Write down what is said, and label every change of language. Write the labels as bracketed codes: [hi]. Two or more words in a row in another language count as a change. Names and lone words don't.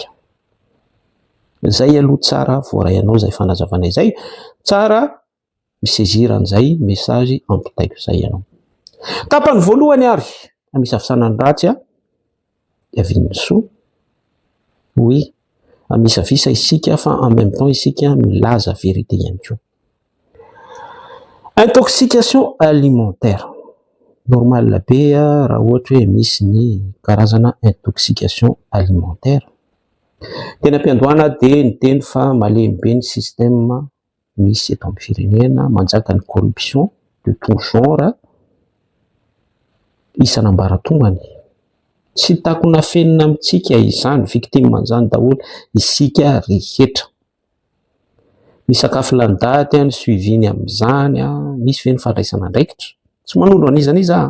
[mg] Zay aloha tsara voaray anao izay fanazavana izay, tsara miseziran'izay message ampitaiko izay ianao. Tapany voalohany ary misy afisanany ratsy Viany Soa. Oui, misy avisa isika fa [fr] en même temps [mg] isika milaza vérité ihany koa. [fr] Intoxication alimentaire. [mg] Normal be raha ohatra hoe misy ny karazana [fr] intoxication alimentaire. [mg] Tena ampiandohana dia niteny fa malemy be ny système misy eto amin'ny firenena, manjaka ny [fr] corruption de tout genre [mg] isan'ambaratongany. Tsy takona fenina amintsika izany, victime an'izany daholo isika rehetra. Misakafo landady ny suiviny amin'izany, misy ve ny fandraisana andraikitra, tsy manondro an'izaniza.